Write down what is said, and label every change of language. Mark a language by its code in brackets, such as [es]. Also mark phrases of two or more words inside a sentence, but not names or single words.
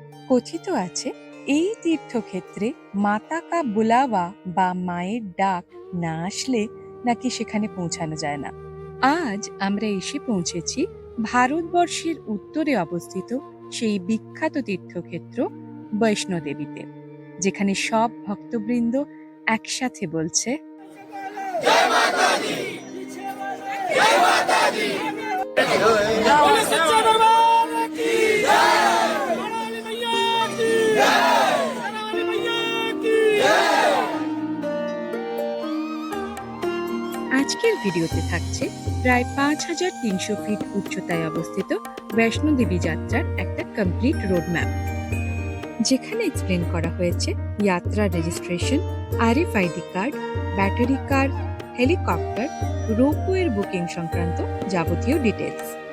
[bn] কথিত আছে এই তীর্থক্ষেত্রে [hi] माता का बुलावा [bn] বা মায়ের ডাক না আসলে নাকি সেখানে পৌঁছানো যায় না। আজ আমরা এসে পৌঁছেছি ভারতবর্ষের উত্তরে অবস্থিত সেই বিখ্যাত তীর্থক্ষেত্র বৈষ্ণোদেবীতে, যেখানে সব ভক্তবৃন্দ একসাথে বলছে [hi] जय माता दी जय माता दी बोले सच्चा दरबार की जय रानी मैया की जय रानी मैया की जय। [bn] আজকের ভিডিওতে থাকছে প্রায় ৫,৩০০ ফিট উচ্চতায় অবস্থিত বৈষ্ণোদেবী যাত্রার একটা [en] complete road map, [bn] যেখানে এক্সপ্লেন করা হয়েছে যাত্রা রেজিস্ট্রেশন, [en] RFID card, battery car, [bn] হেলিকপ্টার, রোপওয়ের বুকিং সংক্রান্ত যাবতীয় ডিটেলস।